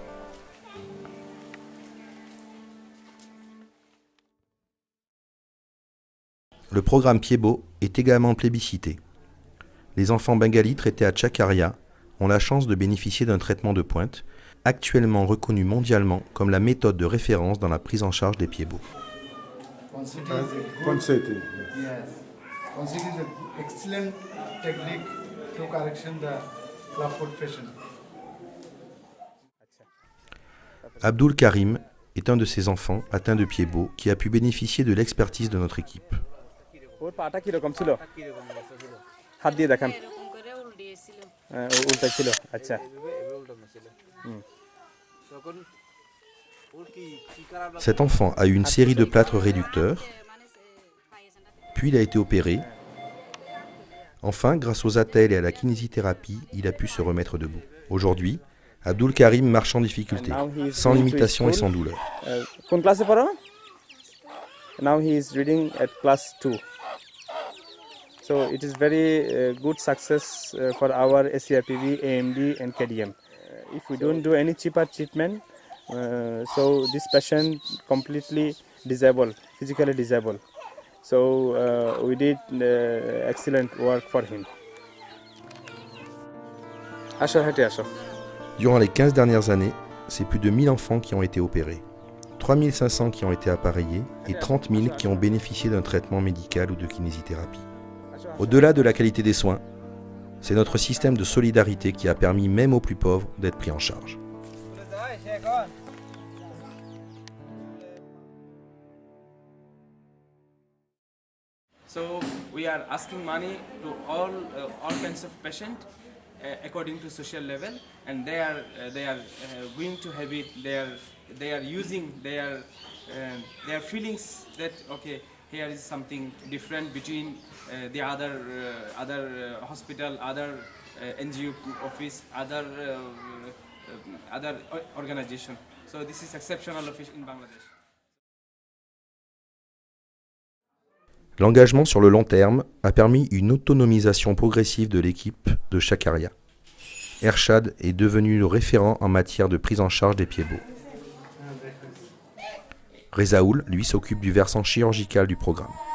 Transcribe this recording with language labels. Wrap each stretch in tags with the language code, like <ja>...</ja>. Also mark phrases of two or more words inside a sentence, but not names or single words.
<fr>Le programme Piebo est également plébiscité. Les enfants bengalis traités à Chakaria ont la chance de bénéficier d'un traitement de pointe, actuellement reconnu mondialement comme la méthode de référence dans la prise en charge des Piebo. Ponseti.</fr> <en>Yes. Ponseti is an excellent technique to correction the clubfoot patient.</en> <fr>Abdul Karim est un de ces enfants atteints de pieds beaux qui a pu bénéficier de l'expertise de notre équipe.</fr> <bn>ওর পাটা কিরকম ছিল হাত দিয়ে দেখান উল্টা ছিল আচ্ছা</bn> <fr>Cet enfant a eu une série de plâtres réducteurs, puis il a été opéré. Enfin, grâce aux attelles et à la kinésithérapie, il a pu se remettre debout. Aujourd'hui, Abdul Karim marche sans difficulté, sans limitation et sans douleur.</fr> <bn>কোন ক্লাসে পড়ো?</bn> <en>Now he is reading at class 2. So it is very good success for our SCRPV, AMD and KDM. If we don't do any cheaper treatment, so this patient completely disabled, physically disabled. So we did excellent work for him.</en> <bn>আসো, হেঁটে আসো.</bn> <fr>Durant les 15 dernières années, c'est plus de 1000 enfants qui ont été opérés, 3500 qui ont été appareillés et 30 000 qui ont bénéficié d'un traitement médical ou de kinésithérapie. Au-delà de la qualité des soins, c'est notre système de solidarité qui a permis même aux plus pauvres d'être pris en charge.</fr> <en>So we are asking money to all kinds of patients according to social level, and they are going to have it. They are using their feelings that okay, here is something different between the other hospital, other NGO office, other organization. So this is exceptional in Bangladesh.</en> <fr>L'engagement sur le long terme a permis une autonomisation progressive de l'équipe de Chakaria. Ershad est devenu le référent en matière de prise en charge des pieds beaux. Rezaoul, lui, s'occupe du versant chirurgical du programme.</fr>